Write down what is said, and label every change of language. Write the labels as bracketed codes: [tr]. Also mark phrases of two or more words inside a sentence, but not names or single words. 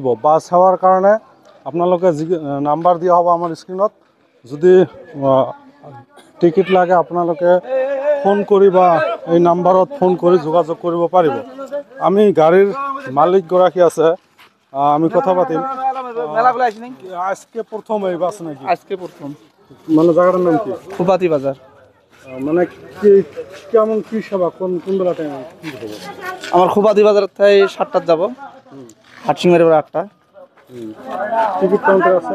[as] বাছ সেৱাৰ কাৰণে আপোনালোকে যি নাম্বাৰ দিয়া হ'ব আমাৰ স্ক্ৰীনত, যদি টিকেট লাগে আপোনালোকে ফোন কৰি বা এই নাম্বাৰত ফোন কৰি যোগাযোগ কৰিব পাৰিব। আমি গাড়ীৰ মালিকগৰাকী আছে, আমি কথা পাতিম। [bn] আজকে প্রথম এই বাস নাকি? আজকে প্রথম। মানে জায়গাটার নাম কি? খোপাতি বাজার। মানে কেমন কি সেবা, কোন বেলা টাইমে কি হবে? আমার খোপাতি বাজার থেকে 7টায় যাব, হাটসিংমারি 8টা। টিকিট কাউন্টার আছে?